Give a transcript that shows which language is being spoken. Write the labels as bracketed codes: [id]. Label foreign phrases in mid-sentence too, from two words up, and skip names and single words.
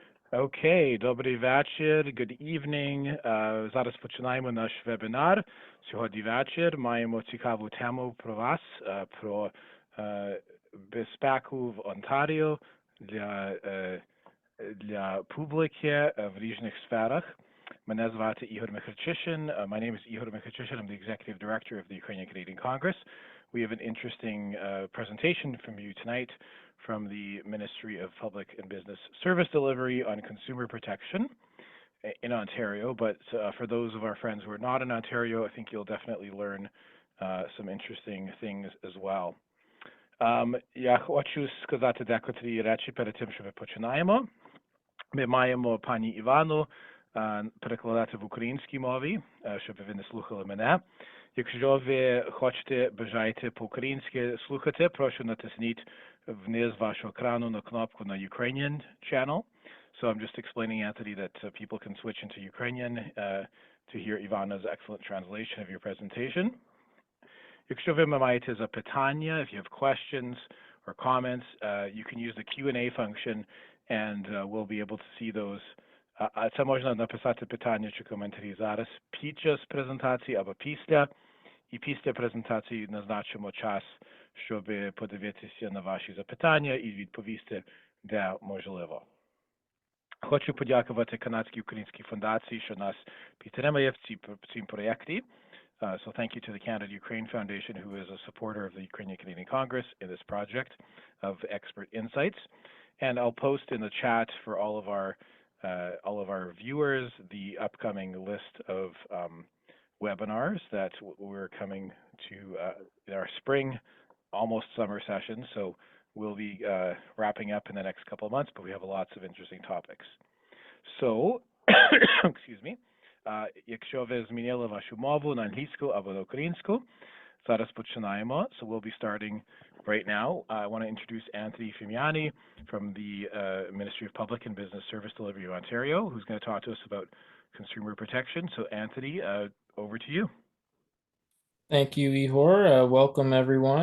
[uk] Окей, добрий вечір, [en] good evening. [uk] Зараз починаємо наш вебінар. Сьогодні вечір маємо цікаву тему про вас, про безпеку в Онтаріо для публіки в різних сферах. Мене звати Ігор Михальчишин. [en] My name is Igor Michalchishyn. I'm the Executive Director of the Ukrainian Canadian Congress. We have an interesting presentation from you tonight from the Ministry of Public and Business Service Delivery on consumer protection in Ontario. But for those of our friends who are not in Ontario, I think you'll definitely learn some interesting things as well. [uk] Я хочу сказати декотрі речі перед тим, що ми починаємо. Ми маємо пані Івану перекладати в українській мові, щоб ви не слухали мене. Якщо ви хочете, бажаєте по-українськи слухати, прошу натисніть вниз вашого екрану на кнопку на [en] Ukrainian channel. So I'm just explaining, Anthony, that people can switch into Ukrainian to hear Ivana's excellent translation of your presentation. [uk] Якщо ви маєте запитання, [en] if you have questions or comments, you can use the Q&A function and we'll be able to see those. [uk] Це можна написати питання чи коментарі зараз під час презентації або після. І після презентації назначимо час, щоб подивитися на ваші запитання і відповісти, де можливо. Хочу подякувати Канадській українській фундації, що нас підтримує в цім проєкті. [en] So thank you to the Canada-Ukraine Foundation, who is a supporter of the Ukrainian Canadian Congress in this project of expert insights. And I'll post in the chat for all of our viewers the upcoming list of webinars that we're coming to in our spring, almost summer session. So we'll be wrapping up in the next couple of months, but we have lots of interesting topics. So, excuse me. [uk] Якщо ви змінили вашу мову на англійську або на українську, зараз починаємо. [en] So we'll be starting right now. I want to introduce Anthony Fimiani from the Ministry of Public and Business Service Delivery of Ontario, who's going to talk to us about consumer protection. So Anthony, over to you. Thank you, Ihor. Welcome, everyone.